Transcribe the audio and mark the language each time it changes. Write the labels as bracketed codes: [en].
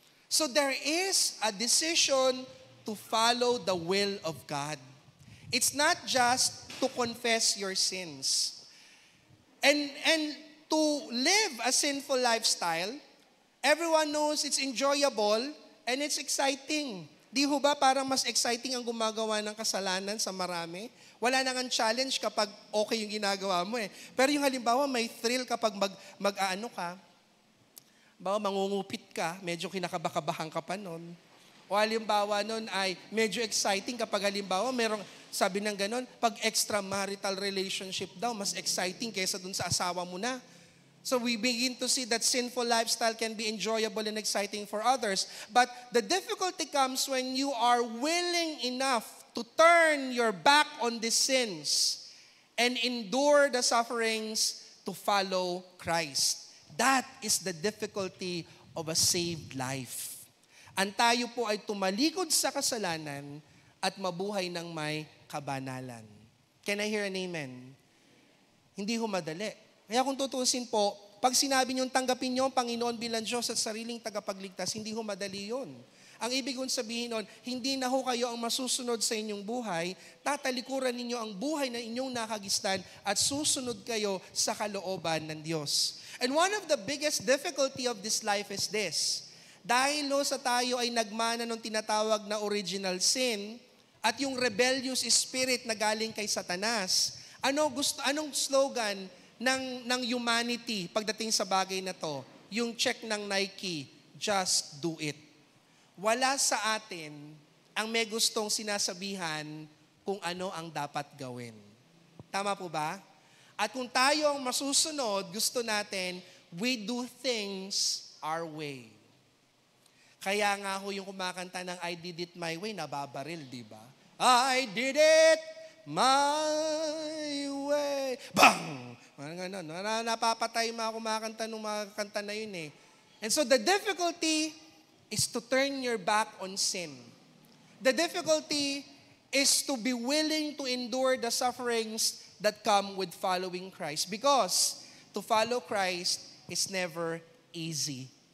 [en] So there is a decision to follow the will of God. It's not just to confess your sins. And to live a sinful lifestyle, everyone knows it's enjoyable and it's exciting. [tl] Di ho ba parang mas exciting ang gumagawa ng kasalanan sa marami? Wala nang ang challenge kapag okay yung ginagawa mo Pero yung halimbawa may thrill kapag mag-aano ka, mangungupit ka, medyo kinakabakabahan ka pa nun. O halimbawa nun ay medyo exciting kapag halimbawa merong sabi ng ganon, pag extramarital relationship daw, mas exciting kaysa dun sa asawa mo na. [en] So we begin to see that sinful lifestyle can be enjoyable and exciting for others. But the difficulty comes when you are willing enough to turn your back on these sins and endure the sufferings to follow Christ. That is the difficulty of a saved life. [tl] Ang tayo po ay tumalikod sa kasalanan at mabuhay ng may kabanalan. [en] Can I hear an amen? [tl] Hindi ho madali. Kaya kung tutusin po, pag sinabi niyong tanggapin niyo ang Panginoon bilang Diyos at sariling tagapagligtas, hindi ho madali yun. Ang ibig kong sabihin nun, hindi na ho kayo ang masusunod sa inyong buhay, tatalikuran ninyo ang buhay na inyong nakagistan at susunod kayo sa kalooban ng Diyos. [en] And one of the biggest difficulty of this life is this. [tl] Dahil sa tayo ay nagmana ng tinatawag na original sin at yung rebellious spirit na galing kay Satanas, Anong slogan ng humanity pagdating sa bagay na to? Yung check ng Nike, [en] just do it. [tl] Wala sa atin ang may gustong sinasabihan kung ano ang dapat gawin. Tama po ba? At kung tayo ang masusunod, gusto natin, [en] we do things our way. [tl] Kaya nga ho yung kumakanta ng I Did It My Way, nababaril, di ba? [en] I did it my way. Bang! [tl] Napapatay mga kumakanta ng mga kanta na yun eh. [en] And so the difficulty is to turn your back on sin. The difficulty is to be willing to endure the sufferings that come with following Christ. Because to follow Christ is never easy.